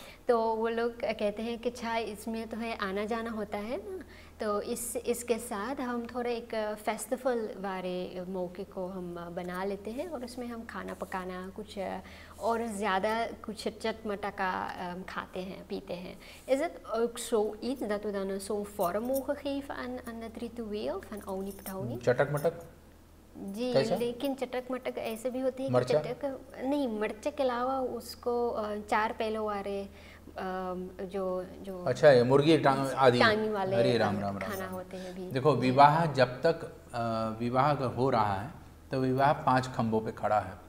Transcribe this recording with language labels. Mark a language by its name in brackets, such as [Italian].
[Hindi] तो वो लोग कहते हैं कि अच्छा इसमें तो है आना जाना होता है ना, तो इसके साथ हम थोड़ा एक फेस्टिवल वाले मौके को हम बना लेते हैं और उसमें हम खाना पकाना कुछ और ज़्यादा कुछ चटमटा का खाते हैं पीते हैं. [Dutch] Is het ook zoiets dat we dan zo'n vorm mogen geven aan het ritueel van Ouni Ptauni? [Hindi] चटक मटक जी कैसा? लेकिन चटक मटक ऐसे भी होती है कि मरचा? चटक नहीं, मिर्च के अलावा उसको चार पहलों वाले जो जो अच्छा है मुर्गी टांग आदि. टांगी वाले अरे राम राम राम खाना राम. होते हैं भी. देखो विवाह जब तक विवाह अगर हो रहा है तो विवाह 5 खंभों पे खड़ा है.